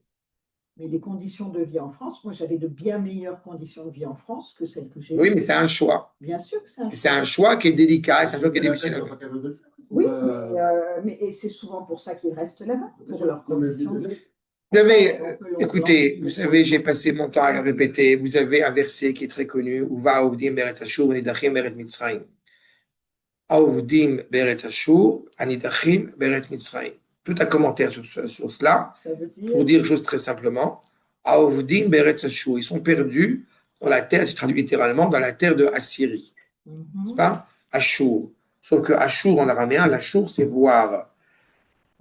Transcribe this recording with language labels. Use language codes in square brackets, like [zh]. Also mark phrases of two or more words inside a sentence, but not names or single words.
[fr] Mais les conditions de vie en France, moi, j'avais de bien meilleures conditions de vie en France que celles que j'ai Oui, eues. mais c'est un choix. Bien sûr que c'est un Et c'est un choix qui est délicat, c'est un choix qui est difficile à faire. Oui, et c'est souvent pour ça qu'ils restent là-bas, pour leurs conditions de vie. Vous savez, écoutez, vous savez, j'ai passé mon temps à le répéter. Vous avez un verset qui est très connu, [he] ובאו אובדים בארץ אשור, הנדחים בארץ מצרים. אובדים בארץ אשור, הנדחים בארץ מצרים. [fr] Tout un commentaire sur cela, Ça veut dire pour dire chose très simplement. [he] אובדים בארץ אשור, [fr] ils sont perdus dans la terre, c'est traduit littéralement, dans la terre de Assyrie. Mhm. C'est pas Ashur. Sauf que Ashur en araméen, l'Ashur, c'est voir.